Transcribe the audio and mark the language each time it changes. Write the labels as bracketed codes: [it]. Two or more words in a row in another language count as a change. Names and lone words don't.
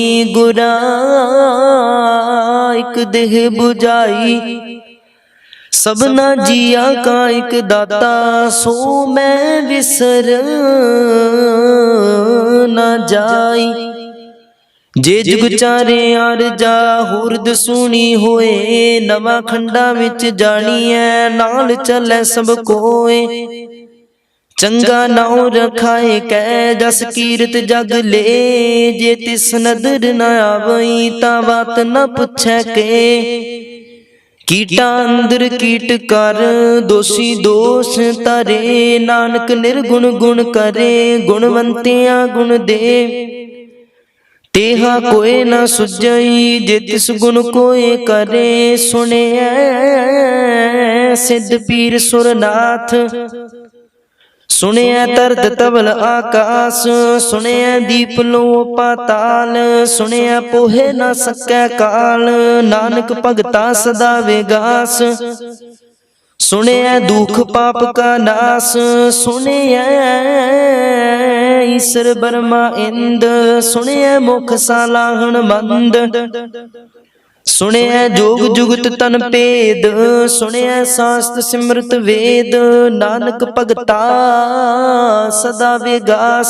[pa] ਗੁਰਾ ਇਕ ਦੇਹ ਬੁਝਾਈ ਸਬਨਾ ਜੀਆ ਕਾ ਏਕ ਦਾਤਾ। ਸੋ ਮੈਂ ਵਿਸਰ ਨ ਜਾਈ। ਜੇ ਜੁਗ ਚਾਰੇ ਆਰਜਾ ਹੋਰਦ ਸੁਨੀ ਹੋਏ, ਨਵਾ ਖੰਡਾ ਵਿਚ ਜਾਨੀਏ ਨਾਲ ਚਲੈ ਸਬ ਕੋਏ। ਚੰਗਾ ਨਾਉ ਰਖਾਏ ਕੈ ਜਸ ਕੀਰਤ ਜਗ ਲੇ, ਜੇ ਤਿਸ ਨਦਰ ਨ ਆਵਈ ਤਾ ਬਾਤ ਨ ਪੁਛੈ ਕੇ। ਕੀਟਾ ਅੰਦਰ ਕੀਟ ਕਰ ਦੋਸ਼ੀ ਦੋਸ਼ ਤਾਰੇ, ਨਾਨਕ ਨਿਰਗੁਣ ਗੁਣ ਕਰੇ ਗੁਣਵੰਤਿਆ ਗੁਣ ਦੇ। ਤੇਹਾ ਕੋਈ ਨ ਸੁਝਈ ਜੇ ਤਿਸ ਗੁਣ ਕੋਈ ਕਰੇ, ਸੁਣਿਆ ਸਿੱਧ ਪੀਰ ਸੁਰਨਾਥ। ਸੁਣਿਆ ਤਰਤ ਤਬਲ ਆਕਾਸ਼, ਸੁਣਿਆ ਦੀਪ ਲੋ ਪਾਤਾਲ। ਸੁਣਿਆ ਪੋਹੇ ਨ ਸਕੈ ਕਾਲ, ਨਾਨਕ ਭਗਤਾ ਸਦਾ ਵਿਗਾਸ। ਸੁਣਿਆ ਦੁਖ ਪਾਪ ਕਾ ਨਾਸ਼, ਸੁਣਿਆ ਈਸ਼ਵਰ ਬ੍ਰਹਮਾ ਇੰਦ। ਸੁਣਿਆ ਮੁਖ ਸਾਲਾਹਨ ਮੰਦ, ਸੁਣਿਆ ਜੋਗ ਜੁਗਤ ਤਨ ਭੇਦ। ਸੁਣਿਆ ਸ਼ਾਸਤ੍ਰ ਸਿਮਰਤ ਵੇਦ, ਨਾਨਕ ਭਗਤਾ ਸਦਾ ਵਿਗਾਸ।